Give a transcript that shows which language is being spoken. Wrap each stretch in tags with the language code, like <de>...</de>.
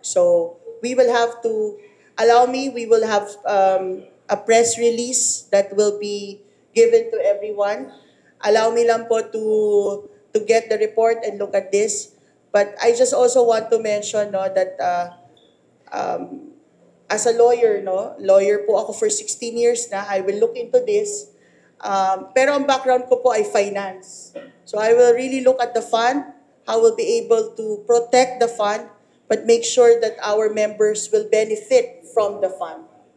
<en>So we will have to, we will have a press release that will be given to everyone. Allow me lang po to get the report and look at this. But I just also want to mention that as a lawyer,</en> <tl>lawyer po ako</tl> <en>for 16 years na, I will look into this.</en> <tl>Pero ang background ko po ay finance.</tl> <en>So I will really look at the fund, how we'll be able to protect the fund, but make sure that our members will benefit from the fund.</en>